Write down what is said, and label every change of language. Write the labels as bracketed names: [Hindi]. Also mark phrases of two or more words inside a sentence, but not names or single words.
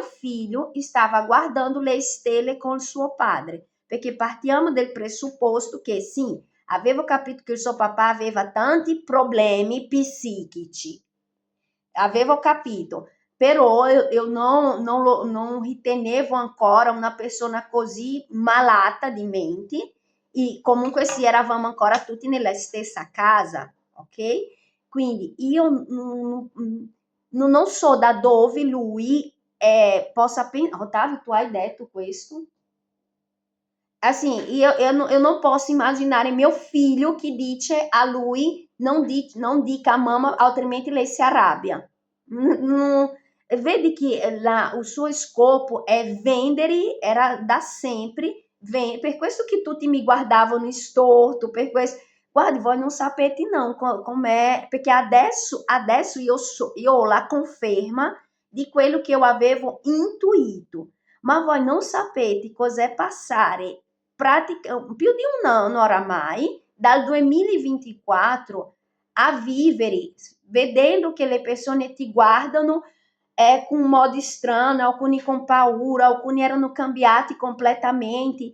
[Italian] figlio stava guardando le stelle con il suo padre, perché partiamo dal presupposto che sì, avevo capito che il suo papà aveva tanti problemi psichici, avevo capito, però io non ritenevo ancora una persona così malata di mente e comunque sì, eravamo ancora tutti nella stessa casa, ok? Quindi io non so da dove lui possa pensare. Otávio, tu hai detto questo? [Portuguese] Assim, eu não posso imaginar meu filho [Italian] que dice a lui não dica a mamma, altrimenti lei si arrabbia. Vedi che il suo scopo è vendere, era da sempre, per questo che tutti mi guardavano storto, per questo. Guardi, voi non sapete não com'è, perché adesso io ho la conferma di quello che io avevo intuito, ma voi non sapete cos'è passare più di un anno oramai, dal 2024, a vivere, vedendo che le persone ti guardano [Portuguese] com um [Italian] modo strano, alcuni com paura, alcuni erano cambiati completamente.